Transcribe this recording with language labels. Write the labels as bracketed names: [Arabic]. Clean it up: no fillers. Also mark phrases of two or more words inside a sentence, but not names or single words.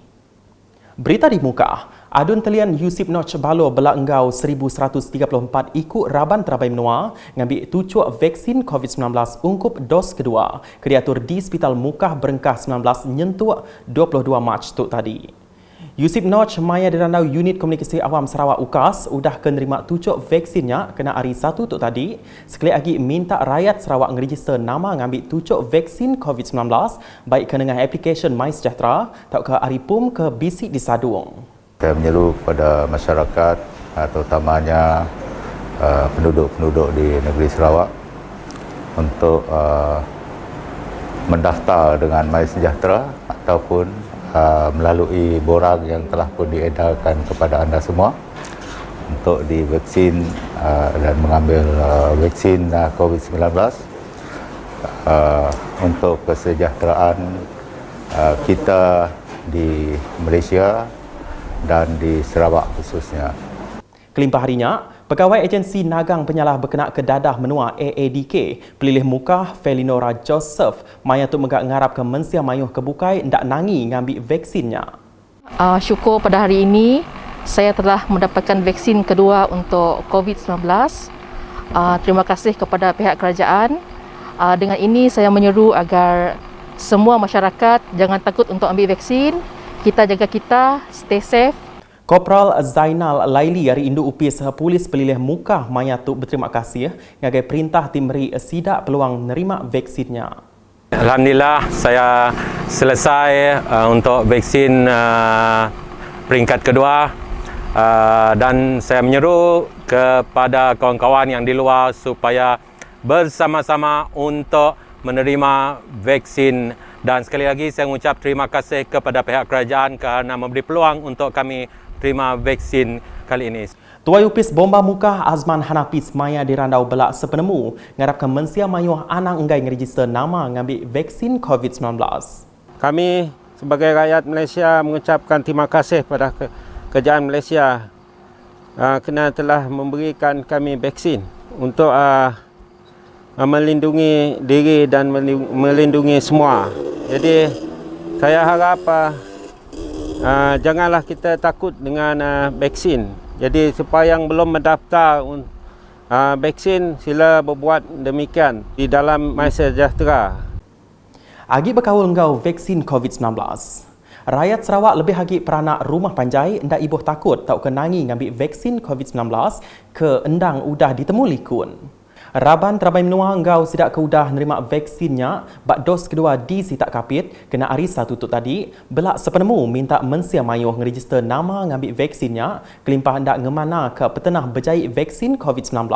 [Iban] Berita di muka, Adun Telian Yusip Noch Balo belak enggau 1,134 ikut Raban Terabai Menua ngambil tucuk vaksin COVID-19 ungkup dos kedua diatur di Hospital Mukah Berengkah 19 nyentuh 22 Mac tu tadi. Yusip Noch maya dirandau Unit Komunikasi Awam Sarawak UKAS udah kenerima tucuk vaksinnya kena hari 1 tu tadi. Sekali lagi minta rakyat Sarawak ngeregister nama ngambil tucuk vaksin COVID-19 baik ke dengan aplikasi MySejahtera atau ke Aripum ke bisik di Sadung. [Malay] Saya menyeru kepada masyarakat terutamanya penduduk-penduduk di negeri Sarawak untuk mendaftar dengan MySejahtera ataupun melalui borang yang telah pun diedarkan kepada anda semua untuk divaksin dan mengambil vaksin COVID-19 untuk kesejahteraan kita di Malaysia dan di Sarawak khususnya. [Iban] Kelimpah harinya, Pegawai Agensi Nagang Penyalah Berkenaan Kedadah Menua AADK, Pelilih Mukah Felinora Joseph, maya tu megak ngarap ke mensia mayuh kebukai ndak nangi ngambil vaksinnya. [Malay] Syukur pada hari ini saya telah mendapatkan vaksin kedua untuk COVID-19. Terima kasih kepada pihak kerajaan. Dengan ini saya menyeru agar semua masyarakat jangan takut untuk ambil vaksin. Kita jaga kita, [English] stay safe. [Iban] Kopral Zainal Laili dari Induk Upis Polis Pelilih Mukah maya tu berterima kasih ngagai perintah tim meri sidak peluang nerima vaksinnya. [Malay] Alhamdulillah saya selesai untuk vaksin peringkat kedua dan saya menyeru kepada kawan-kawan yang di luar supaya bersama-sama untuk menerima vaksin, dan sekali lagi saya mengucap terima kasih kepada pihak kerajaan kerana memberi peluang untuk kami terima vaksin kali ini. [Iban] Tuai Upis Bomba Mukah Azman Hanapis maya dirandau belak sepenemu ngarapkan mensia mayuh anang enggai ngeregister nama ngambil vaksin COVID-19. [Malay] Kami sebagai rakyat Malaysia mengucapkan terima kasih pada kerajaan Malaysia kerana telah memberikan kami vaksin untuk melindungi diri dan melindungi semua. Jadi saya harap janganlah kita takut dengan vaksin. Jadi supaya yang belum mendaftar vaksin, sila berbuat demikian di dalam MySejahtera. [Iban] Agi berkawal engkau vaksin COVID-19. Rakyat Sarawak lebih lagi peranak rumah panjai ndak ibuh takut tak kenangi ngambil vaksin COVID-19 ke endang udah ditemu likun. Raban Terabai Menua engkau sidak ke udah nerima vaksinnya bak dos kedua di sitak kapit kena hari 1 tu tadi belak sepenemu minta mensia mayuh ngeregister nama ngambil vaksinnya kelimpah hendak ngemana ke petenah berjaya vaksin COVID-19.